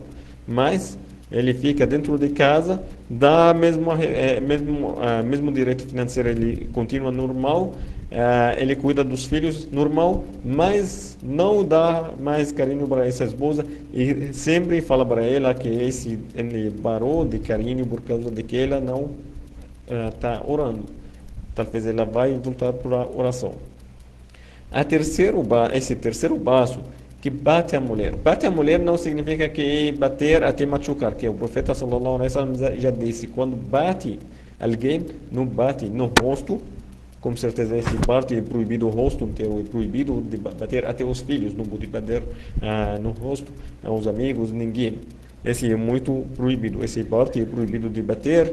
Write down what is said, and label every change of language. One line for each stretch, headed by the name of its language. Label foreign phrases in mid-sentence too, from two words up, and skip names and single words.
Portuguese: Mas ele fica dentro de casa, dá mesmo direito financeiro, ele continua normal, ele cuida dos filhos normal, mas não dá mais carinho para essa esposa e sempre fala para ela que ele parou de carinho por causa de que ela não está orando. Talvez ela vai voltar para a oração. Esse terceiro passo, que bate a mulher. Bate a mulher não significa que bater até machucar, que o profeta
Arabic: صلى الله عليه وسلم
Portuguese: já disse, quando bate alguém, não bate no rosto, com certeza esse parte é proibido o rosto inteiro, é proibido de bater até os filhos, não pode bater no rosto, aos amigos, ninguém. Esse é muito proibido, esse parte é proibido de bater.